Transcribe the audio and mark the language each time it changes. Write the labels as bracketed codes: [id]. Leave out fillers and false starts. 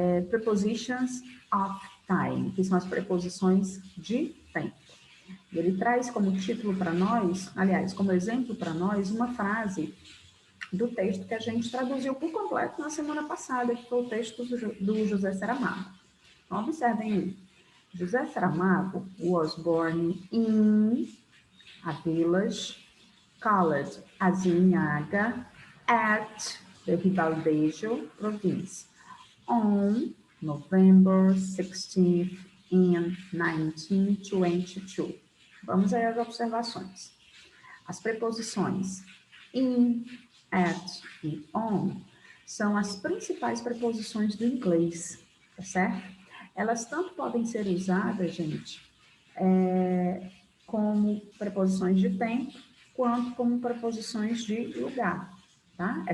[en] Prepositions of time, [pt] que são as preposições de tempo. Ele traz como título para nós, aliás, como exemplo para nós, uma frase do texto que a gente traduziu por completo na semana passada, que foi o texto do José Saramago. Então, observem aí. [en] José Saramago was born in a village called Azinhaga at the Ribatejo province on November 16th in 1922. [pt] Vamos aí às observações. As preposições in, at e on são as principais preposições do inglês, tá certo? Elas tanto podem ser usadas, gente, como preposições de tempo, quanto como preposições de lugar, tá?